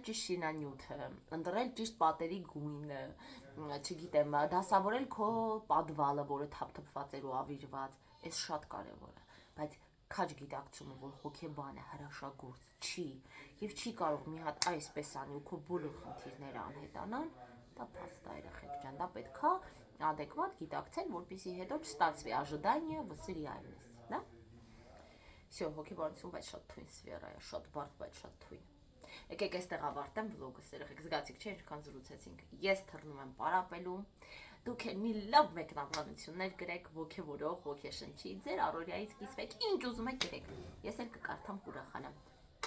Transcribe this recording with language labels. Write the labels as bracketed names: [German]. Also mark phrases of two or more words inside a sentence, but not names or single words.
[Armenian] ճիշտ շինանյութը, ընտրել ճիշտ պատերի գույնը, չգիտեմ, դասավորել քո պատվալը, որը թափթփված էր ու ավիրված, այս շատ կարևոր է, բայց քաջ գիտակցումը, որ հոգեբանը հրաշագործ չի եւ չի կարող մի հատ այսպես անի ու քո բոլոր խնդիրները անհետանան, դա փաստ է երեխեք ջան, դա պետքա adekvat գիտակցել, որպեսզի հետո չստացվի [Russian] ожидание в реальность, да? [Armenian] Всё, հոգեբանություն բայց շատ թույն սֆերա է, շատ բարդ, բայց շատ թույն։ Եկեք այստեղ ավարտեմ վլոգս, երեխեք, զգացիք չէ, ինչքան զրուցեցինք։ Ես թռնում եմ պարապելու։ Դուք էլ մի լավ մեկնաբանություններ գրեք, ոգևորող, ոգեշնչի, ձեր առօրյայից կիսվեք, ինչ ուզում եք գրեք։ Ես էլ կկարդամ կուրախանամ։